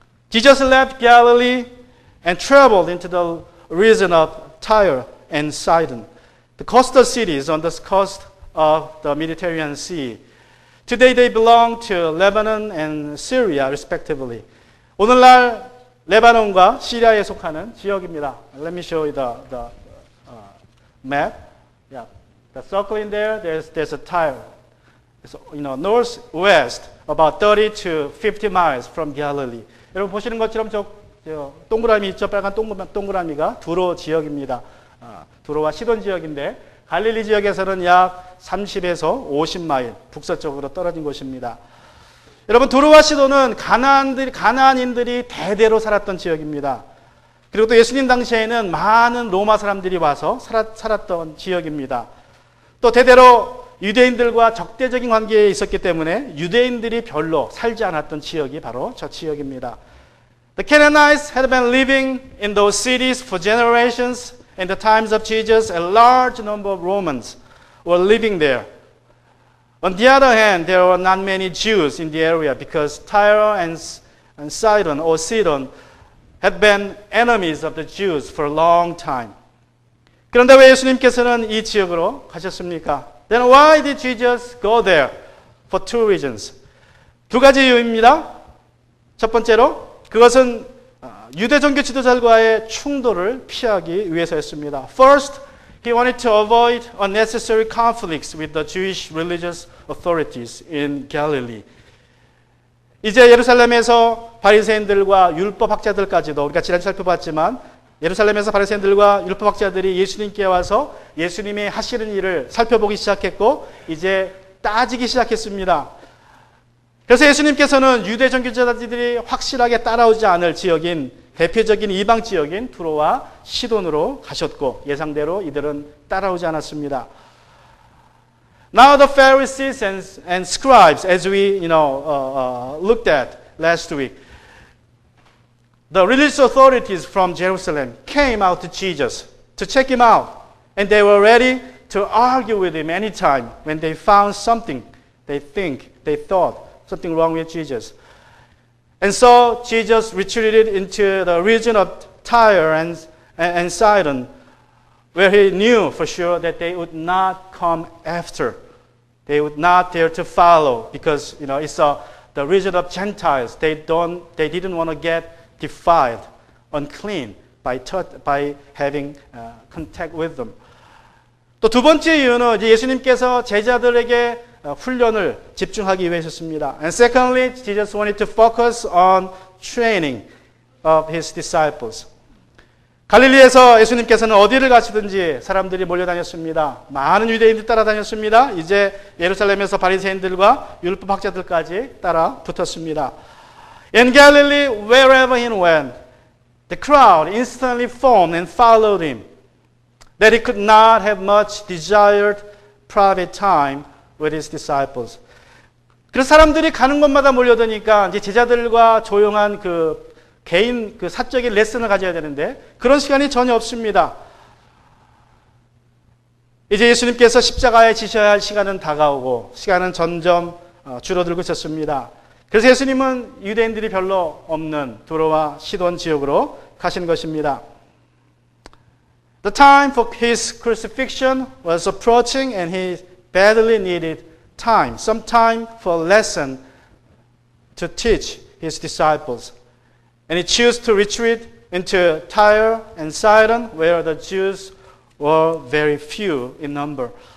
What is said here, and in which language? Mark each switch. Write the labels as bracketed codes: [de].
[en] Jesus left Galilee and traveled into the region of Tyre and Sidon, the coastal cities on the coast of the Mediterranean Sea. Today they belong to Lebanon and Syria, respectively. [ko] 오늘날 레바논과 시리아에 속하는 지역입니다. [en] Let me show you the map. Yeah, the circle in there. There's a Tyre. It's, northwest, about 30 to 50 miles from Galilee. [ko] 여러분 보시는 것처럼 저 동그라미 있죠? 빨간 동그라미가 두로 지역입니다. 두로와 시돈 지역인데 갈릴리 지역에서는 약 30에서 50마일 북서쪽으로 떨어진 곳입니다. 여러분, 두로와 시돈은 가나안인들이 대대로 살았던 지역입니다. 그리고 또 예수님 당시에는 많은 로마 사람들이 와서 살았던 지역입니다. 또 대대로 유대인들과 적대적인 관계에 있었기 때문에 유대인들이 별로 살지 않았던 지역이 바로 저 지역입니다. [en] The Canaanites had been living in those cities for generations. In the times of Jesus, a large number of Romans were living there. On the other hand, there were not many Jews in the area because Tyre and Sidon had been enemies of the Jews for a long time. [ko] 그런데 왜 예수님께서는 이 지역으로 가셨습니까? [en] Then why did Jesus go there? For two reasons. [ko] 두 가지 이유입니다. 첫 번째로 그것은 유대 종교 지도자들과의 충돌을 피하기 위해서였습니다. [en] First, he wanted to avoid unnecessary conflicts with the Jewish religious authorities in Galilee. [ko] 이제 예루살렘에서 바리새인들과 율법학자들까지도 우리가 지난주에 살펴봤지만 예루살렘에서 바리새인들과 율법학자들이 예수님께 와서 예수님이 하시는 일을 살펴보기 시작했고 이제 따지기 시작했습니다. 그래서 예수님께서는 유대 종교자들이 확실하게 따라오지 않을 지역인 대표적인 이방 지역인 두로와 시돈으로 가셨고 예상대로 이들은 따라오지 않았습니다. [en] Now the Pharisees and scribes, as we looked at last week, the religious authorities from Jerusalem came out to Jesus to check him out, and they were ready to argue with him anytime when they found something they thought something wrong with Jesus. And so Jesus retreated into the region of Tyre and Sidon, where he knew for sure that they would not come after. They would not dare to follow because it's the region of Gentiles. They didn't want to get defiled, unclean by having contact with them. [ko] 또 두 번째 이유는 이제 예수님께서 제자들에게 훈련을 집중하기 위해서였습니다. [en] And secondly, Jesus wanted to focus on training of his disciples. [ko] 갈릴리에서 예수님께서는 어디를 가시든지 사람들이 몰려다녔습니다. 많은 유대인들이 따라다녔습니다. 이제 예루살렘에서 바리새인들과 율법 학자들까지 따라 붙었습니다. [en] In Galilee, wherever he went, the crowd instantly formed and followed him, that he could not have much desired private time with his disciples. [ko] 그래서 사람들이 가는 곳마다 몰려드니까 이제 제자들과 조용한 개인 사적인 레슨을 가져야 되는데 그런 시간이 전혀 없습니다. 이제 예수님께서 십자가에 지셔야 할 시간은 다가오고 시간은 점점 줄어들고 있었습니다. 그래서 예수님은 유대인들이 별로 없는 두로와 시돈 지역으로 가신 것입니다. [en] The time for his crucifixion was approaching and he badly needed time, some time for a lesson to teach his disciples. And he chose to retreat into Tyre and Sidon, where the Jews were very few in number.